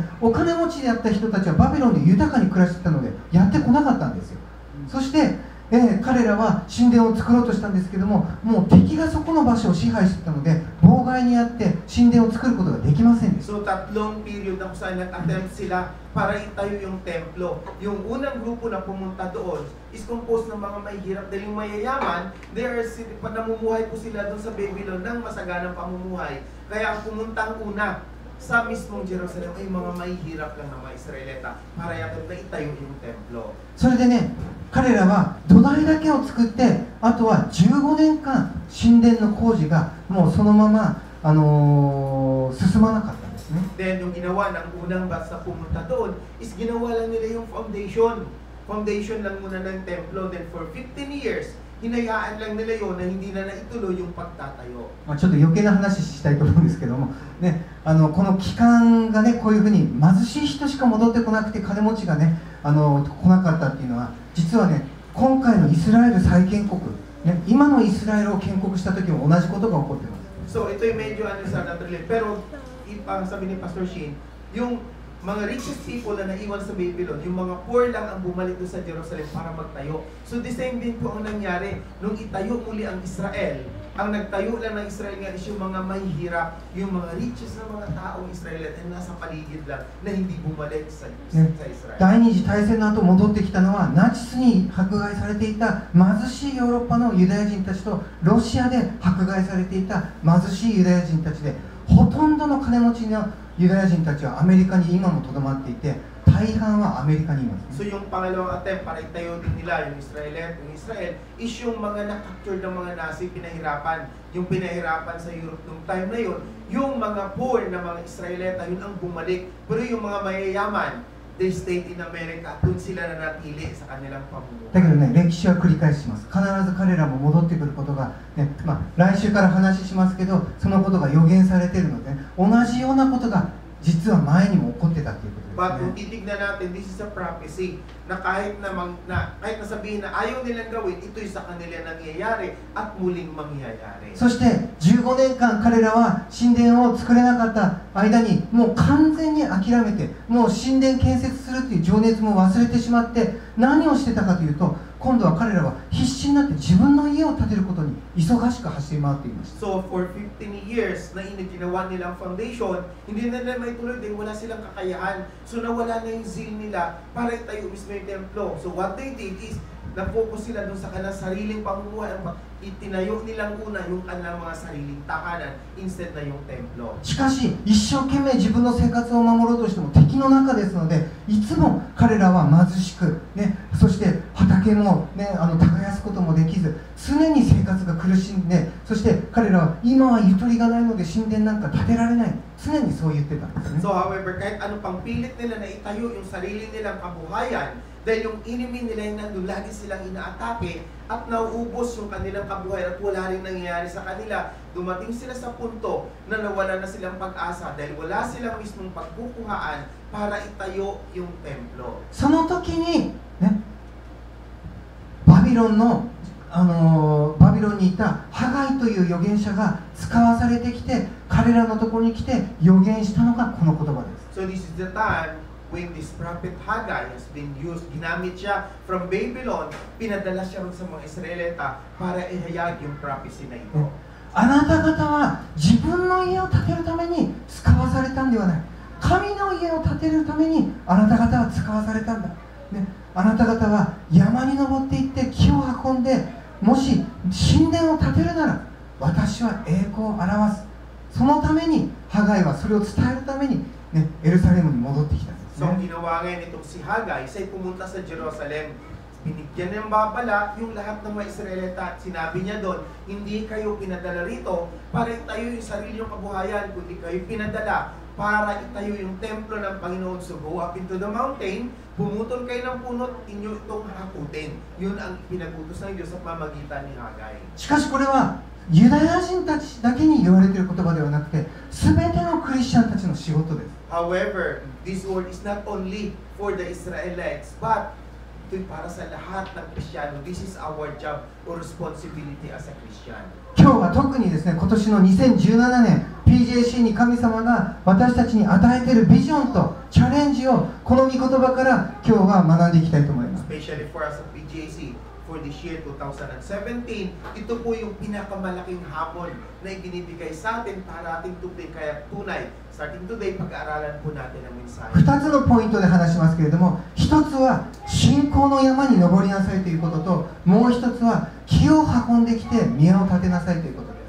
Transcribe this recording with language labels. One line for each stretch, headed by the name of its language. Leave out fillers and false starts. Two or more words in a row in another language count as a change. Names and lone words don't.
Japanese: お金持ちであった人たちはバビロンで豊かに暮らしていたのでやってこなかったんですよ。そして彼らは神殿を作ろうとしたんですけども、もう敵がそこの場所を支配していたので妨害にあって神殿を作ることができませんでした。
Filipino: So tatlong period na kung saan nag-attempt sila para itayo yung templo. Yung unang grupo na pumunta doon
English: is composed
Filipino: ng mga mahihirap dahil yung mayayaman, namumuhay po sila doon sa Babylon ng masaganang pamumuhay. Kaya ang pumuntang una sa mismong Jerusalem ay mga mahihirap lang na mga Israelita para yakin na itayo yung templo.
Japanese: それでね、彼らは土台だけを作って、あとは15年間神殿の工事がもうそのまま、進まなかったんですね。
Filipino: Then yung ginawa ng unang batch na pumunta doon is ginawa lang nila yung foundation lang muna ng templo. Then
English: for 15 years
Filipino: hinayaan lang nila yon na hindi na naituloy yung pagtatayo.
Japanese: ちょっと余計な話したいと思うんですけども、ね、この期間がね、こういうふうに貧しい人しか戻ってこなくて金持ちがね、来なかったっていうのは、実はね、今回のイスラエル再建国、ね、今のイスラエルを建国した時も同じことが起こっています。
Filipino: So ito yung medyo sa naturally, pero sabi ni Pastor Shane, yung mga
English: richest people
Filipino: na naiwan sa Babylon, yung mga poor lang ang bumalik doon sa Jerusalem para magtayo.
English: So the same
Filipino: din po ang nangyari nung itayo muli ang Israel. Ang nagtayo lang ng Israel nga is yung mga mahihirap, yung mga richest na mga taong Israelite na nasa paligid lang na hindi bumalik sa Israel.
Japanese: 第二次大戦の後戻ってきたのは、ナチスに迫害されていた貧しいヨーロッパのユダヤ人たちとロシアで迫害されていた貧しいユダヤ人たちで、ほとんどの金持ちのユダヤ人たちはアメリカに今もとどまっていて、大半はアメリカにいます、ね。
Filipino: So yung pangalawang attempt para itayo din nila yung Israel is yung mga na-captured ng mga Nazi, yung pinahirapan sa Europe nung time na yun, yung mga poor na mga Israelita, yun ang bumalik. Pero yung mga mayayaman,
English: they stayed in America,
Filipino: dun sila nanatili sa kanilang pamumuhay.
Japanese: だけどね、歴史は繰り返します。必ず彼らも戻ってくることが、ね、来週から話しますけど、そのことが予言されているので、同じようなことが実は前にも起こってたということです。
Filipino: But kung titignan natin,
English: this is a prophecy
Filipino: na kahit na sabihin na ayaw nilang gawin, ito'y sa kanila nangyayari at muling mangyayari.
Japanese: そして15年間彼らは神殿を作れなかった間にもう完全に諦めて、もう神殿建設するという情熱も忘れてしまって、何をしてたかというと、 今度は彼らは必死になって自分の家を建てることに忙しく走り回っていました。
English: So for 15 years
Filipino: na ginawa nilang foundation, hindi na nila maituloy dahil wala silang kakayahan. So nawala na yung zeal nila para itayo mismo yung templo.
English: So what they did is,
Filipino: na-focus sila dun sa kanilang sariling pamumuhay. Itinayo nilang una yung kanilang mga sariling tahanan instead na yung templo.
Japanese: しかし一生懸命自分の生活を守ろうとしても敵の中ですので、いつも彼らは貧しく、ね、そして畑も、ね、耕すこともできず、常に生活が苦しんで、そして彼らは今はゆとりがないので神殿なんか建てられない、常にそう言ってたんですね。
English: So however,
Filipino: kahit ano pang pilit nila na itayo yung sarili nilang kabuhayan, dahil yung enemy nila yung nandun, lagi silang inaatake at nauubos yung kanilang kabuhayan at wala rin nangyayari sa kanila. Dumating sila sa punto na nawala na silang pag-asa dahil wala silang mismong pagkukuhaan para itayo yung templo.
Japanese: その時に、ね、バビロンにいたハガイという預言者が使わされてきて、彼らのところに来て預言したのがこの言葉です。
English: So this is the time when this prophet Haggai has been used,
Filipino: ginamit siya from Babylon, pinadala siya rin sa mga Israelita para ihayag yung prophecy na ito.
Japanese: あなた方は自分の家を建てるために使わされたんではない。神の家を建てるためにあなた方は使わされたんだ。ね、あなた方は山に登っていって木を運んで、もし神殿を建てるなら私は栄光を表す。そのためにハガイはそれを伝えるために、ね、エルサレムに戻ってきたんですね。
Filipino: So ang ginawa ngayon itong si Haggai, siya'y pumunta sa Jerusalem. Binigyan niyang babala yung lahat ng mga Israelita at sinabi niya doon, hindi kayo pinadala rito para itayo yung sarili yung kabuhayan, kundi kayo pinadala para itayo yung templo ng Panginoon.
English: So go up into the mountain,
Filipino: pumutol kayo ng punot, inyo itong hakutin. Yun ang pinagutos ng Diyos sa pamagitan ni Haggai.
Japanese: しかしこれはユダヤ人たちだけに言われている言葉ではなくて、全てのクリスチャンたちの仕事です。
English: However, this word is not only for the Israelites, but
Filipino: ito'y para sa lahat ng Kristiyano.
English: This is our job or responsibility as a Christian.
Japanese: 今日は特にですね、今年の2017年 PJC に神様が私たちに与えているビジョンとチャレンジをこの御言葉から今日は学んでいきたいと思います。
English: Especially for us at PJC for this year 2017,
Filipino: ito po yung pinakamalaking hamon na ibinibigay sa atin para ating tunay. Kaya tunay,
English: starting today,
Filipino: pag-aaralan po natin ang mensahe.
Japanese: 2 つのポイントで話しますけれども、1つは信仰の山に登りなさいということと、もう1つは木を運んできて宮を建てなさいということです。